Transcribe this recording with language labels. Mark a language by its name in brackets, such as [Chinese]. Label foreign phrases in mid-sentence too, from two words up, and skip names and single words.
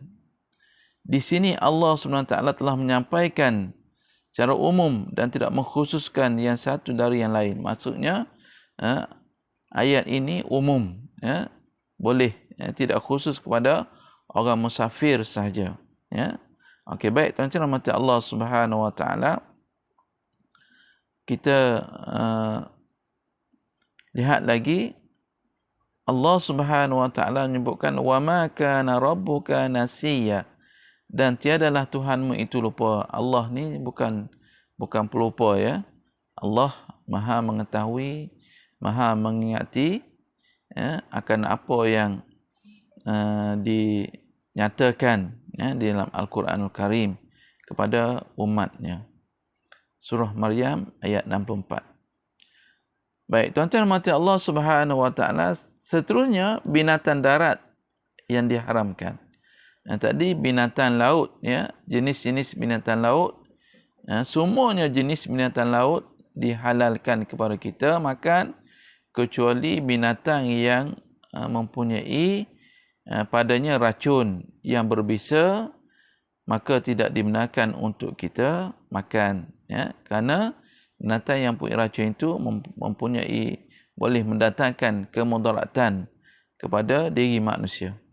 [Malay] Di sini Allah [Arabic] سبحانه وتعالى [Malay] telah menyampaikan secara umum dan tidak mengkhususkan yang satu dari yang lain. Maksudnya ayat ini umum, boleh, tidak khusus kepada orang musafir sahaja. Okey, baik, tuan-tuan rahmati Allah [Arabic] سبحانه وتعالى. [Malay] Kita lihat lagi, Allah [Arabic] سبحانه وتعالى [Malay] menyebutkan [Arabic] وما كان ربك نسيا, [Malay] dan tiadalah Tuhanmu itu lupa. Allah ni bukan pelupa, ya. Allah Maha mengetahui, Maha mengingati akan apa yang dinyatakan di dalam Al-Quranul Karim kepada umatnya. Surah Maryam ayat 64. Baik, tuan-tuan rahmati Allah [Arabic] سبحانه وتعالى, [Malay] seterusnya binatang darat yang diharamkan. Tadi binatang laut, jenis-jenis binatang laut, semuanya jenis binatang laut dihalalkan kepada kita makan, kecuali binatang yang mempunyai padanya racun yang berbisa, maka tidak dibenarkan untuk kita makan, kerana binatang yang punya racun itu boleh mendatangkan kemudaratan kepada diri manusia.